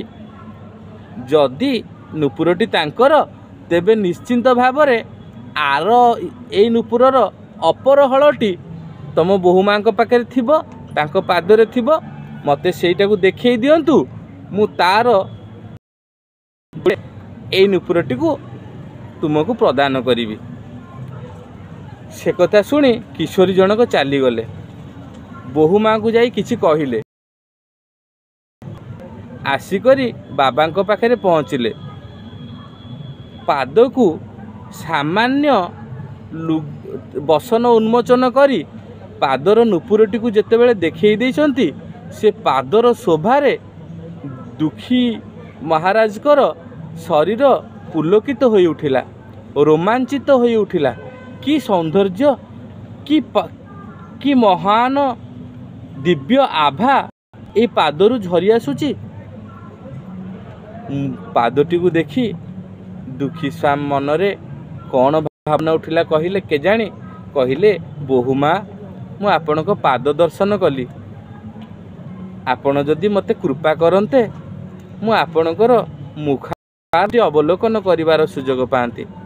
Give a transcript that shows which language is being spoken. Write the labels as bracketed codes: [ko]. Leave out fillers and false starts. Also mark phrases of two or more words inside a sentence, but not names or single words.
[or] ଯଦି ନୂପୁରଟି ତାଙ୍କର ତେବେ ନିଶ୍ଚିନ୍ତ ଭାବରେ ଆର ଏ ନୂପୁରର ଅପର ହଳଟି ତମ ବୋହୂ ମାଙ୍କ ପାଖେ ଥିବ, ତାଙ୍କ ପାଦରେ ଥିବ। ମତେ ସେଇଟାକୁ ଦେଖେଇ ଦିଅନ୍ତୁ, ମୁ ତାର ଏ ନୂପୁରଟି କୁ ତୁମକୁ ପ୍ରଦାନ କରିବି। ସେ କଥା ଶୁଣି କିଶୋରୀ ଜନକ ଚାଲି ଗଲେ। ବୋହୂ ମାଙ୍କୁ ଯାଇ କିଛି କହିଲେ। ଆସିକରି ବାବାଙ୍କ ପାଖରେ ପହଞ୍ଚିଲେ। ପାଦ କୁ ସାମାନ୍ୟ ବସନ ଉନ୍ମୋଚନ କରି ପାଦର ନୂପୁରଟି କୁ ଯେତେବେଳେ ଦେଖେଇ ଦେଉଛନ୍ତି, ସେ ପାଦର ଶୋଭାରେ ଦୁଖୀ ମହାରାଜଙ୍କର ଶରୀର ପୁଲକିତ ହୋଇ ଉଠିଲା, ରୋମାଞ୍ଚିତ ହୋଇ ଉଠିଲା। କି ସୌନ୍ଦର୍ଯ୍ୟ, କି ମହାନ ଦିବ୍ୟ ଆଭା ଏ ପାଦରୁ ଝରି ଆସୁଚି। ପାଦଟି କୁ ଦେଖି ଦୁଖୀ ସ୍ୱାମ ମନରେ କୌଣ ଭାବନା ଉଠିଲା କହିଲେ କେଜାଣି। କହିଲେ, ବୋହୂ ମା ମୁ ଆପଣଙ୍କ ପାଦ ଦର୍ଶନ କଲି। ଆପଣ ଯଦି ମତେ କୃପା କରନ୍ତେ ମୁ ଆପଣଙ୍କର ମୁଖାରଟି ଅବଲୋକନ କରିବାର ସୁଯୋଗ ପାନ୍ତି।